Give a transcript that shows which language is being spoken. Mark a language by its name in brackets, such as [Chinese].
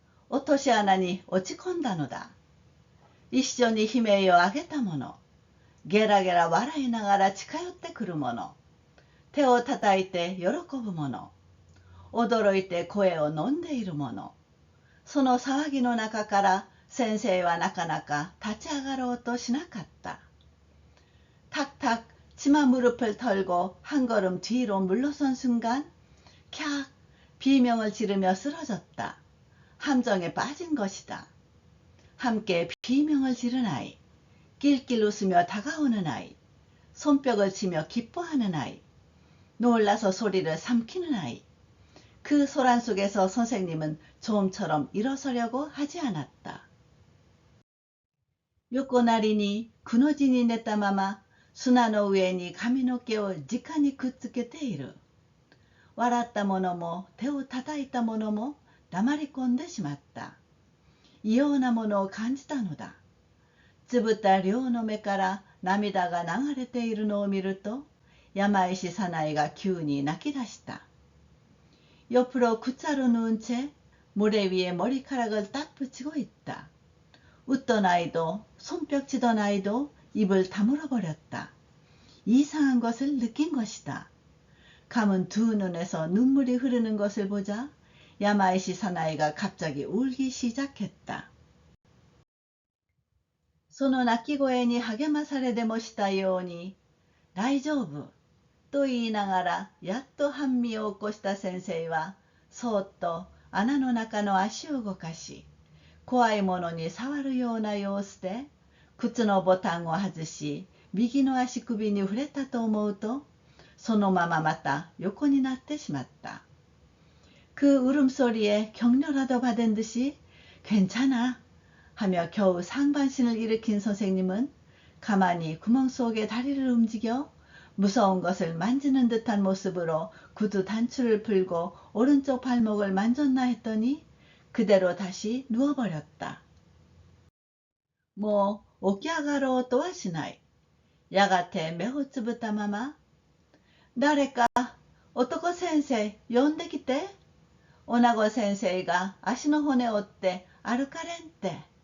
[Japanese] 落とし穴に落ち込んだのだ。一緒に悲鳴を上げた者、ゲラゲラ笑いながら近寄ってくる者、手を叩いて喜ぶ者、驚いて声を飲んでいる者、その騒ぎの中から先生はなかなか立ち上がろうとしなかった。 [Korean] 탁탁 치마 무릎을 털고 한 걸음 뒤로 물러선 순간 캬 비명을 지르며 쓰러졌다. 함정에 빠진 것이다. 함께 비명을 지른 아이, 낄낄 웃으며 다가오는 아이, 손뼉을 치며 기뻐하는 아이, 놀라서 소리를 삼키는 아이. 그 소란 속에서 선생님은 좀처럼 일어서려고 하지 않았다. [Japanese] 横なりにくの字に寝たまま砂の上に髪の毛を直にくっつけている。笑った者も手を叩いた者も黙り込んでしまった。異様なものを感じたのだ。つぶった両の目から涙が流れているのを見ると、山石早苗が急に泣き出した。 [Korean] 옆으로 굿자로 누운 채 모래 위에 머리카락을 딱 붙이고 있다. 웃던 아이도 손뼉치던 아이도 입을 다물어 버렸다. 이상한 것을 느낀 것이다. 감은 두 눈에서 눈물이 흐르는 것을 보자 야마이시 사나이가 갑자기 울기 시작했다. [Japanese] その泣き声に励まされでもしたように、大丈夫、と言いながらやっと半身を起こした先生はそーっと穴の中の足を動かし、怖いものに触るような様子で靴のボタンを外し、右の足首に触れたと思うと、そのまままた横になってしまった。 [Korean] 그 울음소리에 격려라도 받은 듯이 괜찮아 하며 겨우 상반신을 일으킨 선생님은 가만히 구멍 속에 다리를 움직여 무서운 것을 만지는 듯한 모습으로 구두 단추를 풀고 오른쪽 발목을 만졌나 했더니 그대로 다시 누워버렸다. [Japanese] 뭐 오키아가로 또 하시나이. 야가테 매우 쯔부타 마마. 誰か男先生呼んできて。女子先生が足の骨折って歩かれんって。